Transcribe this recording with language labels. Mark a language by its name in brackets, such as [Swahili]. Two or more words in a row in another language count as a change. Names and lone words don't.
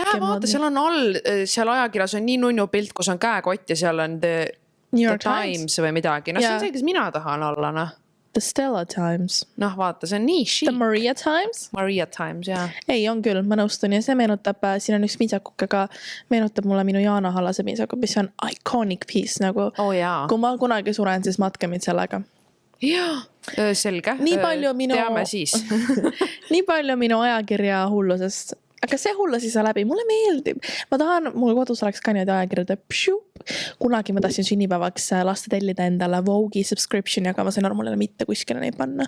[Estonian] Näe, vaata, seal on all, seal ajakirjas on nii nunnu pilt, kus on käekott ja seal on The Times või midagi. See on see, kes mina tahan olla, The Stella Times. Vaata, see on nii shit. The Maria Times? Maria Times, jah. Ei, on küll, ma nõustun ja see meenutab, siin on üks pintsakuk, aga meenutab mulle minu Jaana Hallase pintsakuk, mis on [English] iconic piece, [Estonian] nagu kui ma kunagi suren, siis matke mind sellega. Jaa, selge. Teame siis. Nii palju minu ajakirja hullusest. Aga see hullu siis läbi, mulle meeldib. Ma tahan, mul kodus oleks ka need ajakirjad. Kunagi ma tahtsin sünnipäevaks lasta tellida endale Vogue'i subscription, aga ma sain aru, mulle mitte kuskile neid panna.